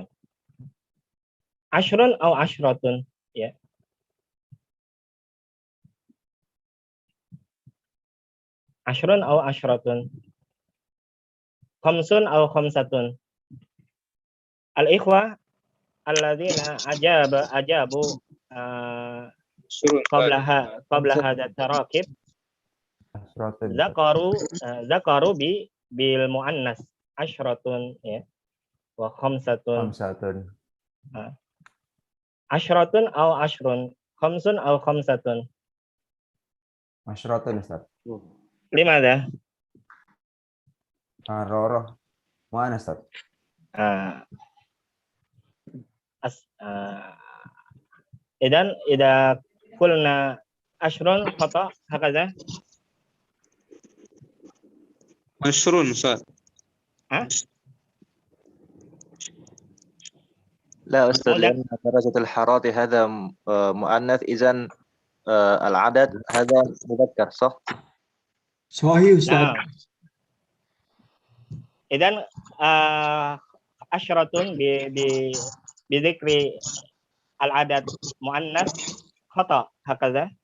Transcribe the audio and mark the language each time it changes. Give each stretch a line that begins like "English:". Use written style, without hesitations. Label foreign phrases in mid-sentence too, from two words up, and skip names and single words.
Arabic: Ashrun atau ashratun ya. Ashrun atau ashratun. Khamsun atau khamsatun. الإخوة الذين أجابوا قبل هذا التراكيب ذكروا بالمؤنث عشرة يا. وخمسة. Ashratun atau ashrun. Khamsun atau khamsatun. عشرة أستاذ. Limada? Hararah.
Indonesian: Mana Ustaz?
Arabic: إذن إذا قلنا عشرون خطأ هكذا? عشرون أستاذ. لا أستاذ لأن درجة الحرارة هذا مؤنث إذن العدد هذا مذكر صح؟ صحيح أستاذ. إذن عشرة بذكر العدد مؤنث خطأ هكذا.